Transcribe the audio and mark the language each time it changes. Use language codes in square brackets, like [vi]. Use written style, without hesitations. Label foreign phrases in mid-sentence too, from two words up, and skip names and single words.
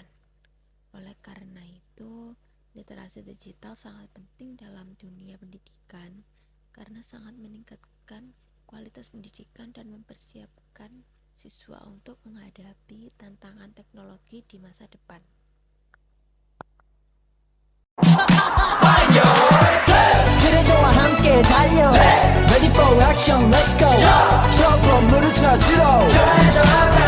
[id] Oleh karena itu, literasi digital sangat penting dalam dunia pendidikan karena sangat meningkatkan kualitas pendidikan dan mempersiapkan siswa untuk menghadapi tantangan teknologi di masa depan. [ko] 그래저와 함께 달려 [en] Ready for action, let's go trouble [ko] 물을 찾으러